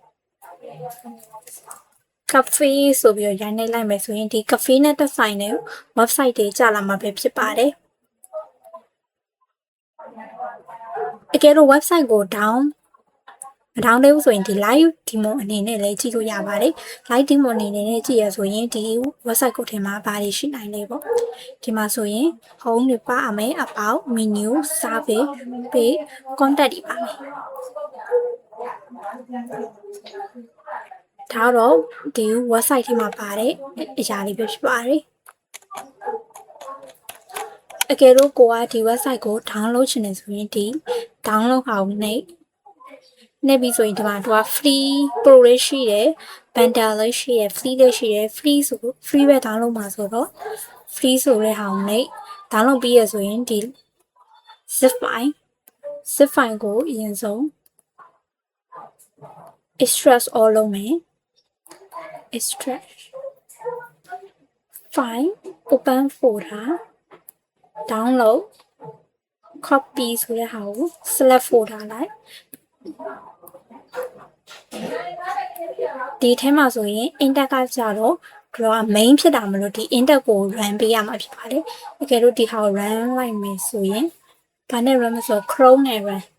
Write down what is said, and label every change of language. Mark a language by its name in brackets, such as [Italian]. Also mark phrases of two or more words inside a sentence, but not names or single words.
[Burmese] cafe ဆိုပြီးတော့ရိုက်နှိပ်လိုက်မယ်ဆိုရင်ဒီ cafe နဲ့သက်ဆိုင်တဲ့ website တွေကြာလာမှာပဲဖြစ်ပါတယ်အကယ်လို့ website ကို down မ down သေးဘူးဆိုရင်ဒီ [English] live demo [Burmese] အနေနဲ့လည်းကြည့်လို့ရပါတယ် [English] live demo [Burmese] အနေနဲ့ကြည့်ရဆိုရင်ဒီ website ကိုထဲမှာဘာတွေရှိနိုင်လဲပေါ့ဒီမှာဆိုရင် home တွေပါမယ် [English] about menu service page contact [Burmese] တွေပါမယ် ဒါတော့ဒီ website ထဲမှာပါတဲ့အရာလေးပဲဖြစ်ပါတယ်အကယ်လို့ကိုကဒီ website ကို download ချင်တယ်ဆိုရင်ဒီ download ဟာကိုနှိပ်ပြီးဆိုရင်ဒီမှာသူက [English] free pro [Burmese] လေးရှိတယ် bundle လေးရှိတယ် free လေးရှိတယ် free ဆို free ပဲ download မှာဆိုတော့ free ဆိုတဲ့ဟာကိုနှိပ် download ပြီးရဆိုရင်ဒီ [English] zip file [Burmese] ကိုအရင်ဆုံး [English] extract all [Burmese] လုပ်မယ် [English] extract file open folder download copy [Burmese] ဆိုတဲ့ဟာကို [English] select folder [Burmese] လိုက်ဒီထဲမှာဆိုရင် index ကကြတော့သူက main ဖြစ်တာမလို့ဒီ index ကို run ပေးရမှာဖြစ်ပါတယ်အကယ်လို့ဒီဟာကို run လိုက်မယ်ဆိုရင်ဘာနဲ့ run မဆို chrome နဲ့ run